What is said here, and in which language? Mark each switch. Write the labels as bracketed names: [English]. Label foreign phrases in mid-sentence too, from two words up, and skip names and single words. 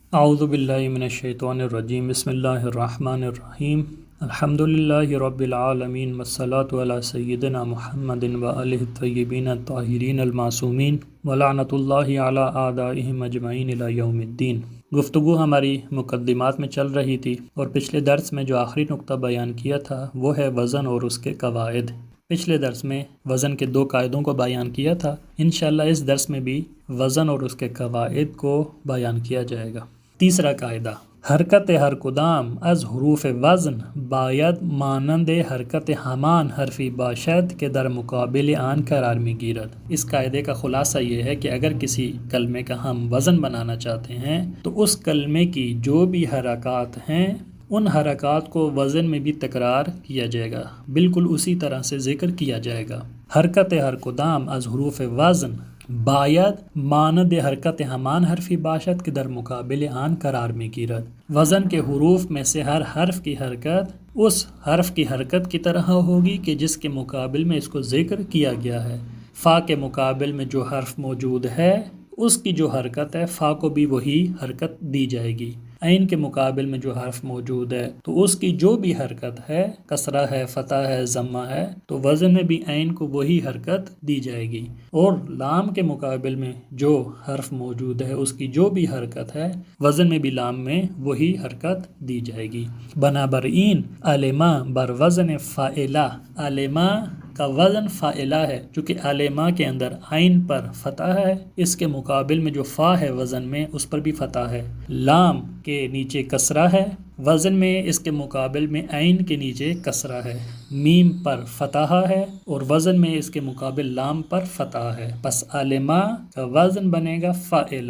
[Arabic] اعوذ باللہ من الشیطان الرجیم بسم اللہ الرحمن الرحیم الحمد للہ رب العالمین والصلاة علی سیدنا محمد وآلہ الطیبین الطاہرین المعصومین ولعنۃ اللہ علی اعدائہم اجمعین الی یوم الدین۔ [Urdu] گفتگو ہماری مقدمات میں چل رہی تھی اور پچھلے درس میں جو آخری نقطہ بیان کیا تھا وہ ہے وزن اور اس کے قواعد۔ پچھلے درس میں وزن کے 2 قاعدوں کو بیان کیا تھا، انشاءاللہ اس درس میں بھی وزن اور اس کے قواعد کو بیان کیا جائے گا۔ تیسرا قاعدہ، [Persian] حرکت ہر کدام از حروف وزن باید مانند حرکت ہمان حرفی باشد کہ در مقابل آن قرار می گیرد۔ [Urdu] اس قاعدے کا خلاصہ یہ ہے کہ اگر کسی کلمے کا ہم وزن بنانا چاہتے ہیں تو اس کلمے کی جو بھی حرکات ہیں ان حرکات کو وزن میں بھی تکرار کیا جائے گا، بالکل اسی طرح سے ذکر کیا جائے گا۔ [Persian] حرکت ہر کدام از حروف وزن باید مانند حرکت ہمان حرفی باشد کہ در مقابل آن قرار میں گیرد۔ [Urdu] وزن کے حروف میں سے ہر حرف کی حرکت اس حرف کی حرکت کی طرح ہوگی کہ جس کے مقابل میں اس کو ذکر کیا گیا ہے۔ فا کے مقابل میں جو حرف موجود ہے اس کی جو حرکت ہے فا کو بھی وہی حرکت دی جائے گی۔ عین کے مقابل میں جو حرف موجود ہے تو اس کی جو بھی حرکت ہے، کسرہ ہے، فتح ہے، ضمہ ہے، تو وزن میں بھی عین کو وہی حرکت دی جائے گی۔ اور لام کے مقابل میں جو حرف موجود ہے اس کی جو بھی حرکت ہے وزن میں بھی لام میں وہی حرکت دی جائے گی۔ [Persian] بنابراین علما بر وزن فاعلہ، [Urdu] علما کا وزن فاعلہ ہے، چونکہ علما کے اندر عین پر فتح ہے، اس کے مقابل میں جو فا ہے وزن میں اس پر بھی فتح ہے۔ لام کے نیچے کسرہ ہے، وزن میں اس کے مقابل میں عین کے نیچے کسرہ ہے۔ میم پر فتح ہے اور وزن میں اس کے مقابل لام پر فتح ہے، پس علما کا وزن بنے گا فاعلہ۔